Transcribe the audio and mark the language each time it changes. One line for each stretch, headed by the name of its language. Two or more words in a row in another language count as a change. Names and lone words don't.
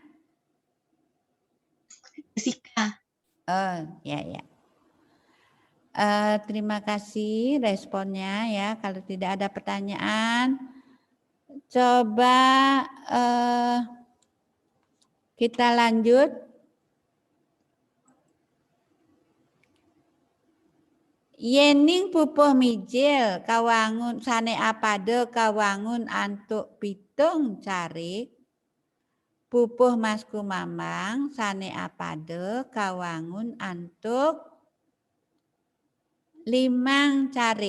Indonesian: Jessica. Oh, ya. Terima kasih responnya ya. Kalau tidak ada pertanyaan, coba kita lanjut.
Balinese: Yening pupuh mijil kawangun sane apade kawangun antuk pitung carik. Pupuh masku mamang sane apade kawangun antuk 5 carik.